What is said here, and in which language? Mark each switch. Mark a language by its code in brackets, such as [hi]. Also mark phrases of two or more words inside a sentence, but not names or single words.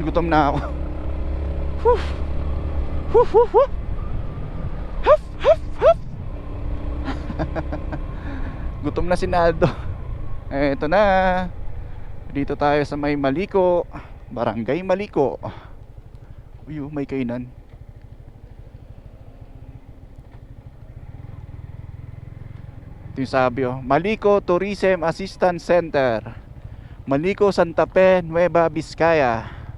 [tl] Gutom na ako. Woof! Woof, woof, woof! Huff, huff, huff! Gutom na si Naldo. Eto na. Dito tayo sa may Maliko, Barangay Maliko. Uy, may kainan. Ito yung sabi, oh, Maliko Tourism Assistance Center, Maliko, Santa Fe, Nueva Vizcaya.